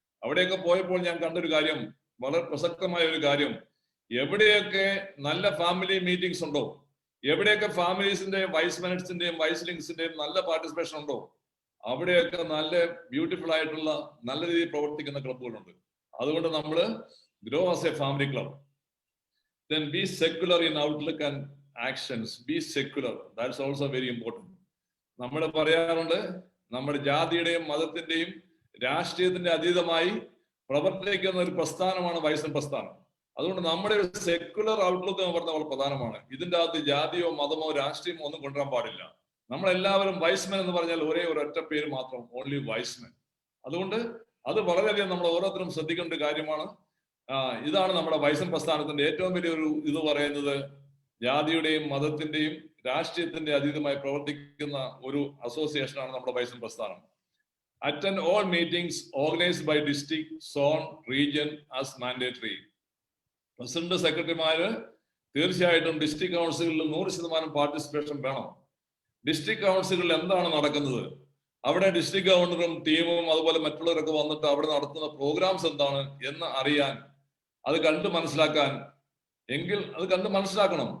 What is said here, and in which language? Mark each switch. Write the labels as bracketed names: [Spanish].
[Malayalam] അവിടെയൊക്കെ പോയപ്പോൾ ഞാൻ കണ്ടൊരു കാര്യം, വളരെ പ്രസക്തമായ ഒരു കാര്യം, എവിടെയൊക്കെ നല്ല ഫാമിലി മീറ്റിംഗ്സ് ഉണ്ടോ, എവിടെയൊക്കെ ഫാമിലീസിന്റെയും വൈസ് മെനറ്റ്സിന്റെയും വൈസ്ലിങ്സിന്റെയും നല്ല പാർട്ടിസിപ്പേഷൻ ഉണ്ടോ, അവിടെയൊക്കെ നല്ല ബ്യൂട്ടിഫുൾ ആയിട്ടുള്ള നല്ല രീതിയിൽ പ്രവർത്തിക്കുന്ന ക്ലബുകളുണ്ട്. അതുകൊണ്ട് നമ്മൾ [English] Grow as a family club. Then be secular in outlook and actions. Be secular. That's also very important. [Malayalam] നമ്മൾ പറയാറുണ്ട്, നമ്മുടെ ജാതിയുടെയും മതത്തിന്റെയും രാഷ്ട്രീയത്തിന്റെ അതീതമായി പ്രവർത്തിക്കുന്ന ഒരു പ്രസ്ഥാനമാണ് വൈസ്മൻ പ്രസ്ഥാനം. അതുകൊണ്ട് നമ്മുടെ ഒരു സെക്യുലർ ഔട്ട്ലുക്ക് എന്ന് പറഞ്ഞാൽ വളരെ പ്രധാനമാണ്. ഇതിന്റെ അകത്ത് ജാതിയോ മതമോ രാഷ്ട്രീയമോ ഒന്നും കൊണ്ടുവരാൻ പാടില്ല. നമ്മളെല്ലാവരും വൈസ്മൻ എന്ന് പറഞ്ഞാൽ ഒരേ ഒരു ഒറ്റ പേര് മാത്രം, ഓൺലി വൈസ്മൻ. അതുകൊണ്ട് അത് വളരെയധികം നമ്മൾ ഓരോരുത്തരും ശ്രദ്ധിക്കേണ്ട ഒരു കാര്യമാണ്. ഇതാണ് നമ്മുടെ വൈസ്മൻ പ്രസ്ഥാനത്തിന്റെ ഏറ്റവും വലിയൊരു ഇത് പറയുന്നത്, ജാതിയുടെയും മതത്തിന്റെയും രാഷ്ട്രീയത്തിന്റെ അതീതമായി പ്രവർത്തിക്കുന്ന ഒരു അസോസിയേഷനാണ് നമ്മുടെ വൈസ്മൻ പ്രസ്ഥാനം. [English] Attend all meetings organized by district, zone, region as mandatory. [Malayalam] President സെക്രട്ടറിമാര് തീർച്ചയായിട്ടും ഡിസ്ട്രിക്ട് കൗൺസിലുകളിൽ 100% പാർട്ടിസിപ്പേഷൻ വേണം. ഡിസ്ട്രിക്ട് കൗൺസിലുകളിൽ എന്താണ് നടക്കുന്നത്, അവിടെ ഡിസ്ട്രിക്ട് ഗവർണറും ടീമും അതുപോലെ മറ്റുള്ളവരൊക്കെ വന്നിട്ട് അവിടെ നടത്തുന്ന പ്രോഗ്രാംസ് എന്താണ് എന്ന് അറിയാൻ, അത് കണ്ട് മനസ്സിലാക്കാൻ, എങ്കിൽ അത് കണ്ട് മനസ്സിലാക്കണം.